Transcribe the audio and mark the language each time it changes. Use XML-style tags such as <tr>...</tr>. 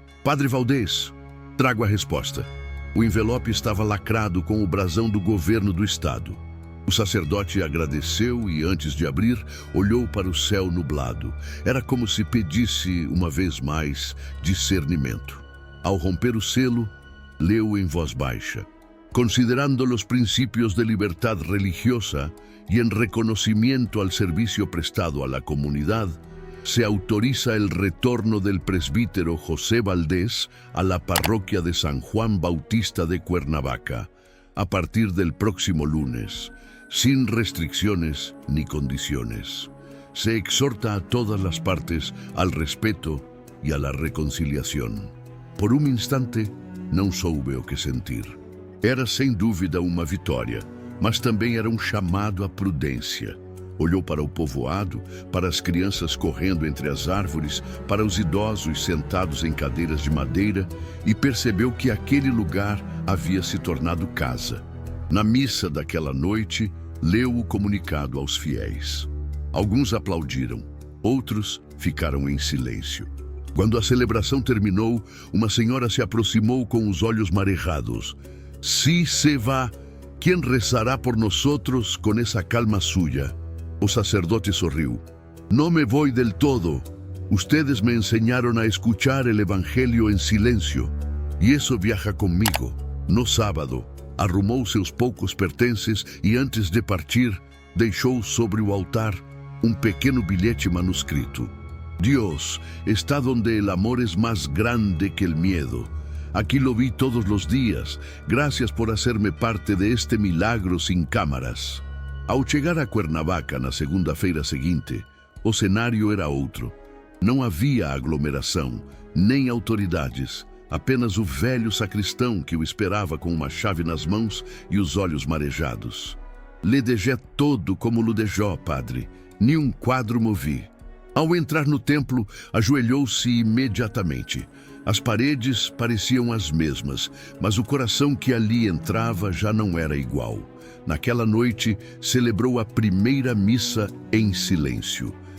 <pt>"Padre Valdez, trago a resposta." O envelope estava lacrado com o brasão do governo do estado. O sacerdote agradeceu e, antes de abrir, olhou para o céu nublado. Era como se pedisse, uma vez mais, discernimento. Ao romper o selo, leu em voz baixa:</pt> <es>"Considerando los principios de libertad religiosa y en reconocimiento al servicio prestado a la comunidad, se autoriza el retorno del presbítero José Valdés a la parroquia de San Juan Bautista de Cuernavaca, a partir del próximo lunes, sin restricciones ni condiciones. Se exhorta a todas las partes al respeto y a la reconciliación."</es> <pt>Por um instante, não soube o que sentir. Era sem dúvida uma vitória, mas também era um chamado à prudência. Olhou para o povoado, para as crianças correndo entre as árvores, para os idosos sentados em cadeiras de madeira e percebeu que aquele lugar havia se tornado casa. Na missa daquela noite, leu o comunicado aos fiéis. Alguns aplaudiram, outros ficaram em silêncio. Quando a celebração terminou, uma senhora se aproximou com os olhos marejados.</pt> <es>"Si se va, ¿quién rezará por nosotros con esa calma suya?"</es> <pt>O sacerdote sorriu.</pt> <es>"No me voy del todo. Ustedes me enseñaron a escuchar el evangelio en silencio, y eso viaja conmigo."</es> <pt>No sábado, arrumou seus poucos pertences e, antes de partir, deixou sobre o altar um pequeno bilhete manuscrito.</pt> <es>"Dios está donde el amor es más grande que el miedo. Aquí lo vi todos los días. Gracias por hacerme parte de este milagro sin cámaras."</es> <pt>Ao chegar a Cuernavaca na segunda-feira seguinte, o cenário era outro. Não havia aglomeração, nem autoridades, apenas o velho sacristão que o esperava com uma chave nas mãos e os olhos marejados.</pt> <es>"Le dejé todo como lo dejó, padre.</es> <pt>Ni um quadro movi." Ao entrar no templo, ajoelhou-se imediatamente. As paredes pareciam as mesmas, mas o coração que ali entrava já não era igual. Naquela noite, celebrou a primeira missa em silêncio.</pt>